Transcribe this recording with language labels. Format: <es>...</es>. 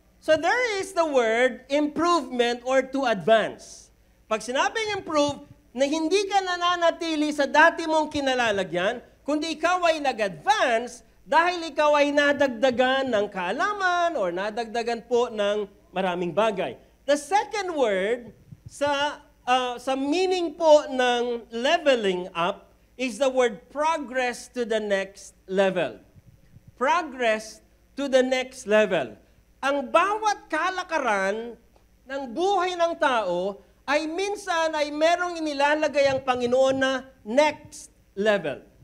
<en>So there is the word improvement or to advance.</en> <tl>Pag sinabing improve, na hindi ka nananatili sa dati mong kinalalagyan, kundi ikaw ay nag-advance dahil ikaw ay nadagdagan ng kaalaman or nadagdagan po ng maraming bagay.</tl> <en>The second word sa meaning po ng leveling up is the word progress to the next level. Progress to the next level.</en> <tl>Ang bawat kalakaran ng buhay ng tao ay minsan ay merong inilalagay ang Panginoon na next level.</tl>